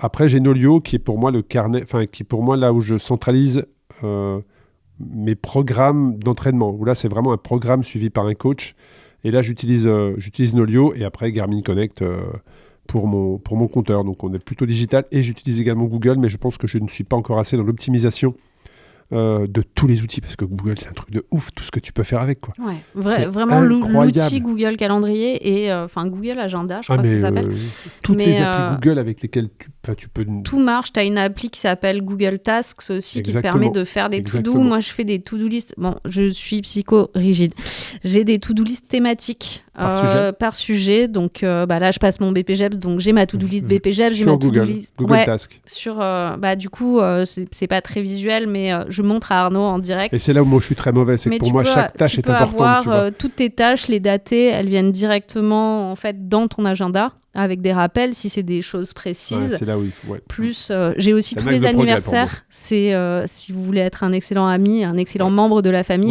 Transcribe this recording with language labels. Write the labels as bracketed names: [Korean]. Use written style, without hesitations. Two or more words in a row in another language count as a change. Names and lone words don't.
[French] Après, j'ai Nolio qui est pour moi le carnet, qui est pour moi là où je centralise mes programmes d'entraînement, où là c'est vraiment un programme suivi par un coach et là j'utilise Nolio et après Garmin Connect pour mon compteur, donc on est plutôt digital et j'utilise également Google, mais je pense que je ne suis pas encore assez dans l'optimisation de tous les outils parce que Google c'est un truc de ouf, tout ce que tu peux faire avec quoi. Ouais, vraiment incroyable. l'outil Google Calendrier et Google Agenda, je crois que ça s'appelle. Toutes les applis Google avec lesquelles tu peux... Tout marche. Tu as une appli qui s'appelle Google Tasks aussi qui te permet de faire des to-do. Moi, je fais des [English] to-do list. [French] Bon, je suis psycho-rigide. J'ai des [English] to-do list [French] thématiques par sujet. Donc là, je passe mon BPGEPS. Donc, j'ai ma [English] to-do list [French] BPGEPS. J'ai ma [English] to-do list [French] Google Tasks. Du coup, c'est pas très visuel, mais je montre à Arnaud en direct. Et c'est là où moi, je suis très mauvais. C'est que pour moi, chaque tâche est importante. Tu peux avoir toutes tes tâches, les datées, elles viennent directement en fait, dans ton agenda. Avec des rappels si c'est des choses précises. C'est là où il faut, Plus, j'ai aussi tous les anniversaires. C'est si vous voulez être un excellent ami, un excellent membre de la famille.